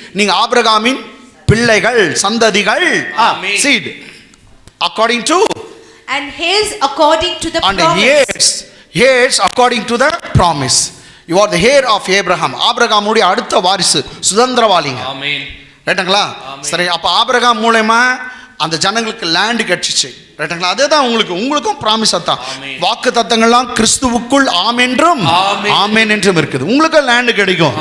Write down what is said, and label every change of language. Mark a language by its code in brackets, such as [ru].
[ta] நீங்க ஆபிரகாமின் பிள்ளைகள், சந்ததிகள். [en] seed according to and his according to the and promise. heirs according to the promise. You are the heir of Abraham. [ta] ஆபிரகாமுடைய அடுத்த வாரிசு, சுதந்திரவாளிங்க. ஆமென். ரைட்டுங்களா? சரி, அப்ப ஆபிரகாம் மூலமா அந்த ஜனங்களுக்கு லேண்ட் கிடைச்சிச்சு. ரைட்டுங்களா? அதுதான் உங்களுக்கும் ப்ராமிஸ். தான் வாக்கு தத்தங்கள்லாம் கிறிஸ்துவுக்குள் ஆம் என்றும் ஆமென் என்றும் இருக்குது. உங்களுக்கு லேண்ட் கிடைக்கும்.